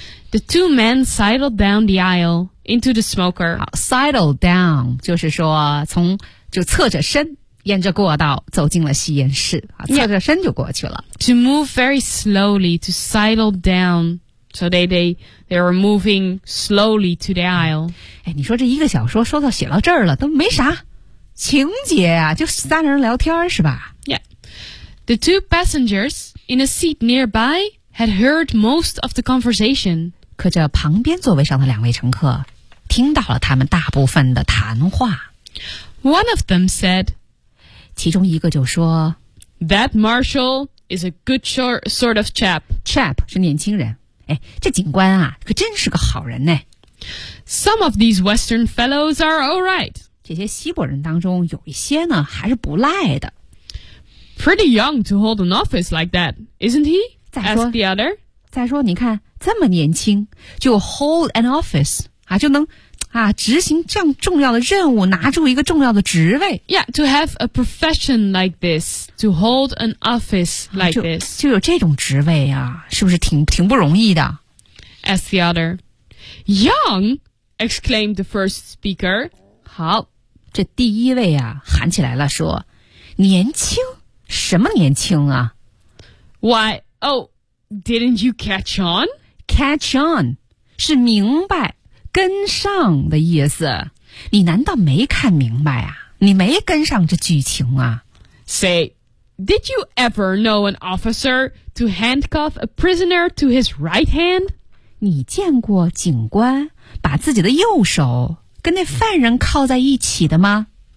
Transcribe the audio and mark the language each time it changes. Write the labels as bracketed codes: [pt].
[en] The two men sidled down the aisle into the smoker. Sidled down, [zh] 就是说从就侧着身沿着过道走进了吸烟室。侧着身就过去了。 [en] Yeah. To move very slowly, to sidle down. So they were moving slowly to the aisle. [zh] 哎，你说这一个小说说到写到这儿了都没啥情节啊，就三人聊天是吧。 [en] Yeah. The two passengers in a seat nearby,had heard most of the conversation. [zh] 可这旁边座位上的两位乘客听到了他们大部分的谈话。 [en] One of them said, [zh] 其中一个就说 [en] That Marshall is a good sort of chap. [zh] Chap 是年轻人。哎，这警官啊可真是个好人呢。 [en] Some of these Western fellows are all right. [zh] 这些西伯人当中有一些呢还是不赖的。 [en] Pretty young to hold an office like that, isn't he? [zh] 再说你看这么年轻就 [en] hold an office, [zh] 啊就能啊执行这样重要的任务拿住一个重要的职位。 [en] Yeah, to have a profession like this, to hold an office like this. [zh] 就有这种职位啊是不是挺不容易的。 [en] Ask the other. Young, exclaimed the first speaker. [zh] 好这第一位啊喊起来了说年轻什么年轻啊 [en] Why? Oh, didn't you catch on? Catch on, [zh] 是明白跟上的意思。你难道没看明白啊？你没跟上这剧情啊？ [en] Say, did you ever know an officer to handcuff a prisoner to his right hand? [zh] 你见过警官把自己的右手跟那犯人铐在一起的吗？